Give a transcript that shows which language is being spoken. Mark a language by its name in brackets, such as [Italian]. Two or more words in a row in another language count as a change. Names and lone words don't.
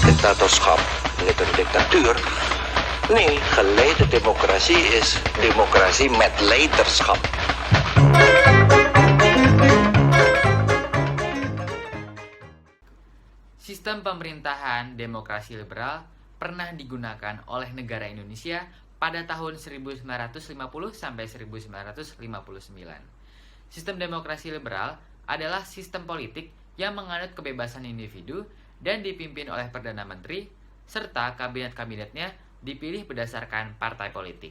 [Dutch] dictatorschap, niet een dictatuur. Nee, geleide democratie is democratie met leiderschap. [Indonesian] Sistem pemerintahan demokrasi liberal pernah digunakan oleh negara Indonesia pada tahun 1950 sampai 1959. Sistem demokrasi liberal adalah sistem politik yang menganut kebebasan individu dan dipimpin oleh Perdana Menteri, serta kabinet-kabinetnya dipilih berdasarkan partai politik.